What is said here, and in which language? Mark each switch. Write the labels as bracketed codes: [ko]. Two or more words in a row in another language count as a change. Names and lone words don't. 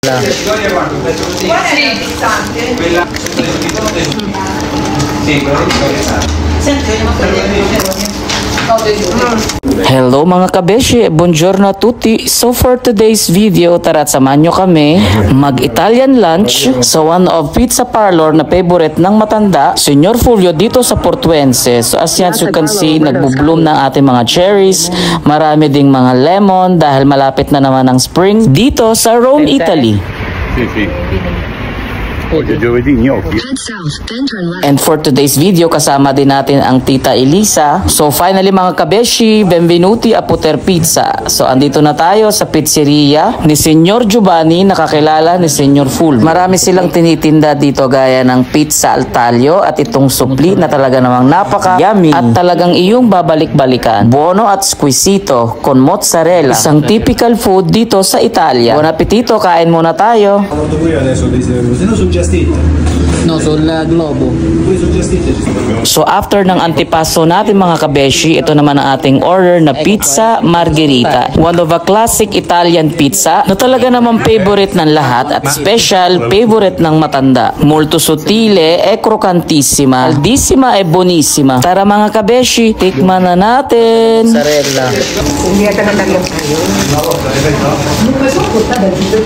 [tl] Hello mga kabeshi, [it] buongiorno a tutti. [en] So for today's video, [tl] tara't samahan nyo kami mag- [en] Italian lunch [tl] sa [en] one of pizza parlor [tl] na favorite ng matanda, Signor Fulvio, dito sa Portuense. [en] So as you can see, [tl] nagbo-bloom ng ating mga cherries, marami ding mga lemon dahil malapit na naman ang spring dito sa Rome, Italy. [en] And for today's video, [tl] kasama din natin ang Tita Elisa. [en] So finally [tl] mga kabeshi, [it] benvenuti a Poter Pizza. [tl] So andito na tayo sa pizzeria ni Signor Giovanni, nakakilala ni Signor Fulvio. Marami silang tinitinda dito gaya ng [it] pizza al taglio [tl] at itong supli na talaga namang napaka-yummy at talagang iyong babalik-balikan. [it] Buono at squisito con mozzarella. [tl] Isang [en] typical food [tl] dito sa Italia. [it] Buon appetito, [tl] kain muna tayo. [it] No, sul globo. [tl] So after ng antipasto natin mga kabeshi, ito naman ang ating order na pizza margherita. [en] One of a classic Italian pizza [tl] na talaga naman favorite ng lahat at [en] special favorite [tl] ng matanda. [it] Molto sottile e croccantissima, caldissima e buonissima. [tl] Tara mga kabeshi, tikman na natin. Mozzarella.